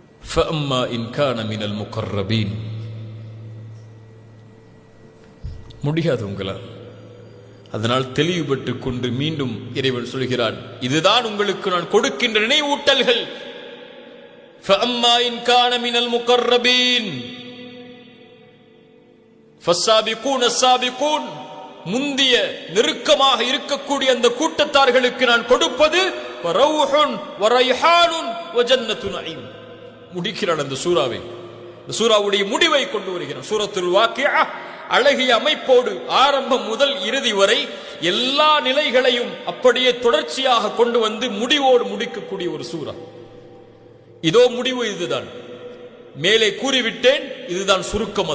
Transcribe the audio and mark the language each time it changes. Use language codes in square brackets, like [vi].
[ar] ஃபஅம்மா இன் கான மினல் முகர்ரபீன். [ta] முடியாது உங்களால். அதனால் தெளிவுபட்டுக் கொண்டு மீண்டும் இறைவன் சொல்கிறான், இதுதான் உங்களுக்கு நான் கொடுக்கின்ற நினைவூட்டல்கள். [ar] فَأَمَّا إِنْ كَانَ مِنَ الْمُقَرَّبِينَ فَالسَّابِقُونَ السَّابِقُونَ [ta] முந்திய நெருக்கமாக இருக்கக்கூடிய அந்த கூட்டத்தார்களுக்கு நான் கொடுப்பது [ar] فَرَوْحٌ وَرَيْحَانٌ وَجَنَّةُ نَعِيمٍ. [ta] முடிக்கிறான் அந்த சூராவை. இந்த சூராவுடைய முடிவை கொண்டு வருகிறான். சூரத்துல் வாக்கியா அழகிய அமைப்போடு ஆரம்பம் முதல் இறுதி வரை எல்லா நிலைகளையும் அப்படியே தொடர்ச்சியாக கொண்டு வந்து முடிவோடு முடிக்கக்கூடிய ஒரு சூரா. இதோ முடிவு, இதுதான் மேலே கூறிவிட்டேன், இதுதான் சுருக்கம்.